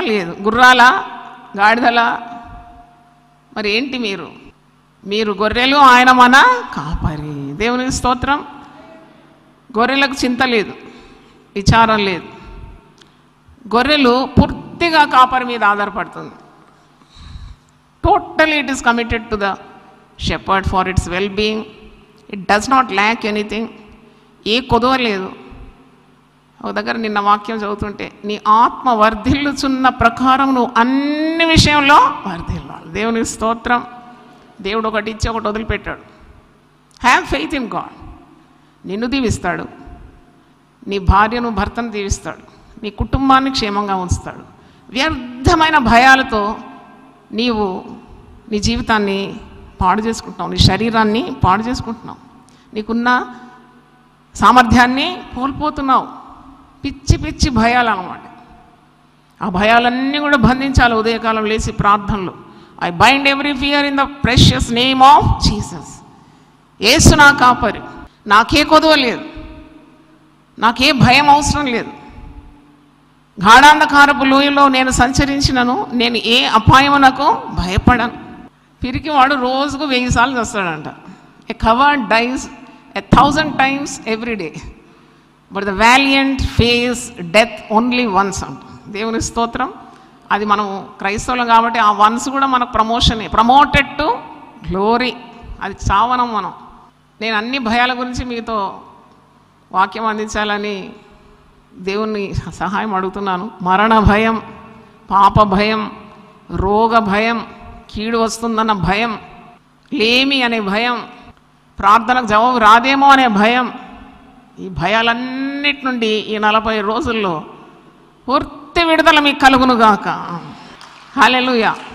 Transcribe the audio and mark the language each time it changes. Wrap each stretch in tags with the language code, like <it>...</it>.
<te>లేదు. గుర్రాలా, గాడిదలా? మరి ఏంటి మీరు? మీరు గొర్రెలు, ఆయన మన కాపరి. దేవునికి స్తోత్రం. గొర్రెలకు చింత లేదు, విచారం లేదు. గొర్రెలు పూర్తిగా కాపరి మీద ఆధారపడుతుంది.</te> <en>Totally it is committed to the shepherd for its well-being. It does not lack anything.</en> <te>ఏ కొదవ లేదు. ఒక దగ్గర నిన్న వాక్యం చదువుతుంటే, నీ ఆత్మ వర్ధిల్లుచున్న ప్రకారం నువ్వు అన్ని విషయంలో వర్ధిల్లాలి. దేవుని స్తోత్రం. దేవుడు ఒకటి ఇచ్చి ఒకటి వదిలిపెట్టాడు. Have faith in God. నిన్ను దీవిస్తాడు, నీ భార్యను భర్తను దీవిస్తాడు, నీ కుటుంబాన్ని క్షేమంగా ఉంచుతాడు. వ్యర్థమైన భయాలతో నీవు నీ జీవితాన్ని పాడు చేసుకుంటున్నావు, నీ శరీరాన్ని పాడు చేసుకుంటున్నావు, నీకున్న సామర్థ్యాన్ని కోల్పోతున్నావు. పిచ్చి పిచ్చి భయాలు అన్నమాట. ఆ భయాలన్నీ కూడా బంధించాలి. ఉదయకాలం లేచి ప్రార్థనలు, I bind every fear in the precious name of Jesus. యేసు నా కాపరి, నాకే కొదువ లేదు, నాకే భయం అవసరం లేదు. గాఢాంధకారపు లోయలో నేను సంచరించినను నేను ఏ అపాయమునకు భయపడను. పిరికివాడు రోజుకు 1000 సార్లు వస్తాడంట.</te> <en>A coward dies 1000 times every day, but the valiant face death only once అంట.</en> <te>దేవుని స్తోత్రం. అది మనం క్రైస్తవులం కాబట్టి ఆ వన్స్ కూడా మనకు ప్రమోషనే, ప్రమోటెడ్ టు గ్లోరీ. అది చావనం మనం. నేను అన్ని భయాల గురించి మీతో వాక్యం అందించాలని దేవుణ్ణి సహాయం అడుగుతున్నాను. మరణ భయం, పాప భయం, రోగ భయం, కీడు వస్తుందన్న భయం, లేమి అనే భయం, ప్రార్థనకు జవాబు రాదేమో అనే భయం, ఈ భయాలన్నిటి నుండి ఈ 40 రోజుల్లో పూర్తి విడుదల మీకు కలుగునుగాక. హల్లెలూయా.</te>